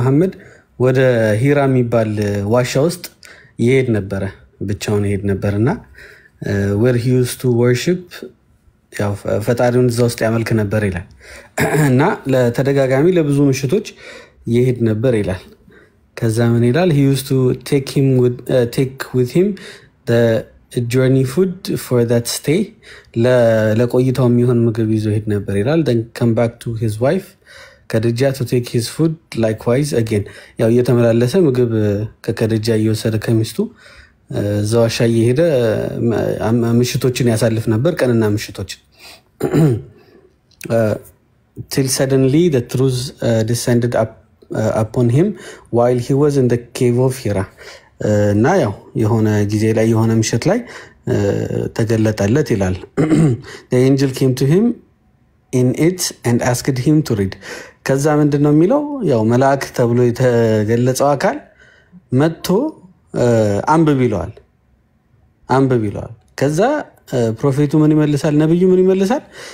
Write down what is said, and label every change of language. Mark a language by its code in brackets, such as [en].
[am] መሐመድ ወደ ሂራ የሚባል ዋሻ ውስጥ ይሄድ ነበረ፣ ብቻውን ይሄድ ነበርና [en] where he used to worship [am] ያው ፈጣሪውን እዛ ውስጥ ያመልክ ነበር ይላል። እና ለተደጋጋሚ ለብዙ ምሽቶች ይሄድ ነበር ይላል። ከዛ ምን ይላል? [en] he used to take with him the journey food for that stay። [am] ለቆይታው የሚሆን ምግብ ይዞ ሄድ ነበር ይላል። [en] then come back to his wife ከደጃ to take his food likewise again። [am] ያው እየተመላለሰ ምግብ ከከደጃ እየወሰደ ከሚስቱ እዛ ዋሻ እየሄደ ምሽቶችን ያሳልፍ ነበር፣ ቀንና ምሽቶችን [en] till suddenly the truth descended upon him while he was in the cave of Hira። [am] እና ያው የሆነ ጊዜ ላይ የሆነ ምሽት ላይ ተገለጠለት ይላል። [en] the angel came to him in it and asked him to read። [am] ከዛ ምንድነው የሚለው? ያው መልአክ ተብሎ የተገለጸው አካል መጥቶ አንብብ ይለዋል። ከዛ ፕሮፌቱ ምን ይመልሳል? ነብዩ ምን ይመልሳል?